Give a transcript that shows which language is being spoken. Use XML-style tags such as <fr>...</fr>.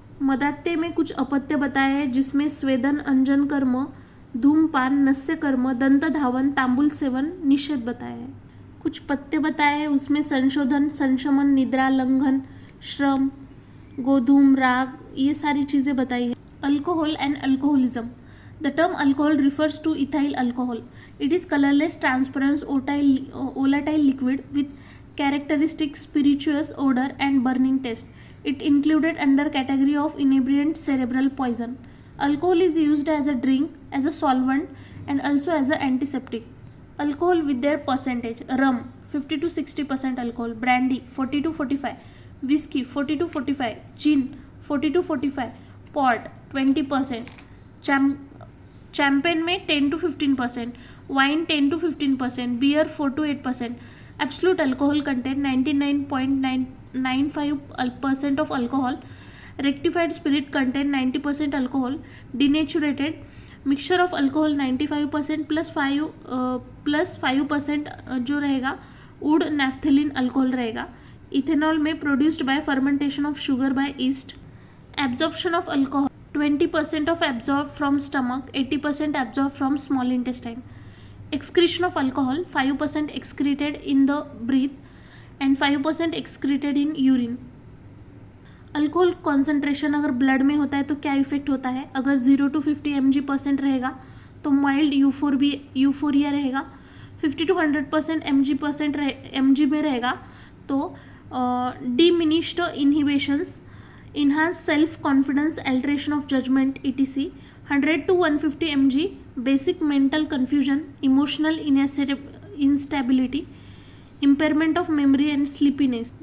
<hi>मदात्य में कुछ अपत्य बताया है जिसमें स्वेदन, अंजन कर्म, धूमपान, नस्य कर्म, दंत धावन, तांबुल सेवन निषेध बताया है। कुछ पत्य बताए हैं उसमें संशोधन, संशमन, निद्रा, लंघन, श्रम, गोधूम, राग, ये सारी चीज़ें बताई है।</hi> <en>Alcohol and alcoholism. The term alcohol refers to ethyl alcohol. It is colorless, transparent, volatile liquid with characteristic spirituous odor and burning taste. It included under category of inebriant cerebral poison. Alcohol is used as a drink, as a solvent, and also as an antiseptic. Alcohol with their percentage: rum 50 to 60% alcohol, brandy 40 to 45, whiskey 40 to 45, gin 40 to 45, port 20%, champagne में 10 to 15%, wine 10 to 15%, beer 4 to 8%. Absolute alcohol content 99.95% of alcohol. Rectified spirit content 90% alcohol. Denatured mixture of alcohol 95% plus 5%</en> <hi>जो रहेगा</hi> <en>Wood naphthalene alcohol रहेगा। Ethanol में produced by fermentation of sugar by yeast. Absorption of alcohol 20% of absorbed from stomach, 80% absorbed from small intestine. Excretion of alcohol 5% excreted in the breath and 5% excreted in urine.</en> <hi>Alcohol concentration अगर blood में होता है तो क्या effect होता है? अगर 0 to 50 mg% रहेगा तो</hi> <en>mild euphoria</en> <hi>रहेगा।</hi> <en>50 to 100% mg</en> <hi>में रहेगा तो</hi> <en>Diminished inhibitions, enhance self-confidence, alteration of judgment, etc. 100 to 150 mg, basic mental confusion, emotional instability, impairment of memory and sleepiness.</en>